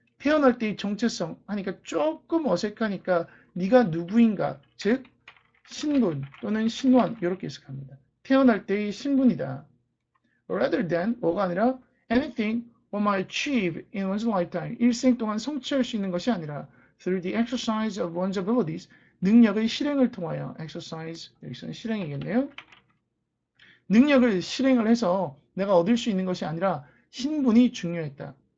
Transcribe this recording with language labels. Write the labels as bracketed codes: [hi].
[ko] 태어날 때의 정체성 하니까 조금 어색하니까 네가 누구인가, 즉 신분 또는 신원 이렇게 해석합니다. 태어날 때의 신분이다. [en] Rather than [ko] 뭐가 아니라 [en] anything one might achieve in one's lifetime. [ko] 일생 동안 성취할 수 있는 것이 아니라 [en] through the exercise of one's abilities. [ko] 능력의 실행을 통하여 exercise 여기서는 실행이겠네요. 능력을 실행을 해서 내가 얻을 수 있는 것이 아니라 신분이 중요했다.